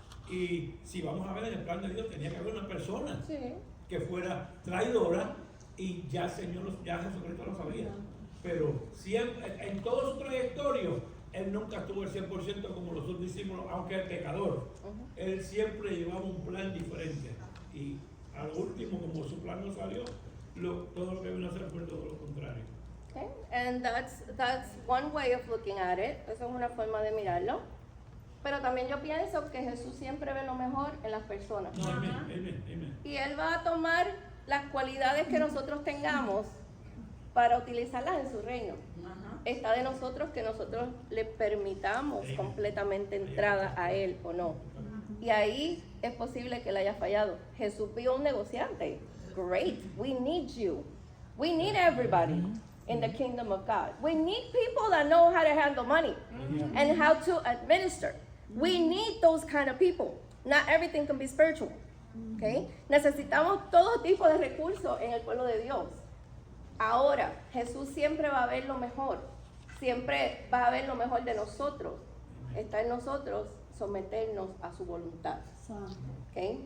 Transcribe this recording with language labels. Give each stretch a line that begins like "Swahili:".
Spanish: Y si vamos a ver en el plan de Dios, tenía que haber una persona que fuera traidora y ya Jesucristo lo sabía. Pero siempre, en todo su trayectorio, él nunca estuvo el 100% como los otros discípulos, aunque el pecador. Él siempre llevaba un plan diferente. Y al último, como su plan no salió, todo lo que vino a hacer fue todo lo contrario.
English: Okay. And that's one way of looking at it.
Spanish: Esa es una forma de mirarlo. Pero también yo pienso que Jesús siempre ve lo mejor en las personas. No, amen. Y Él va a tomar las cualidades que nosotros tengamos para utilizarlas en su reino. Está de nosotros que nosotros le permitamos completamente entrada a Él o no. Y ahí es posible que Él haya fallado. Jesús vio un negociante.
English: Great, we need you. We need everybody in the kingdom of God. We need people that know how to handle money and how to administer. We need those kind of people. Not everything can be spiritual. Okay?
Spanish: Necesitamos todo tipo de recursos en el pueblo de Dios. Ahora, Jesús siempre va a ver lo mejor. Siempre va a ver lo mejor de nosotros. Está en nosotros someternos a su voluntad. Okay?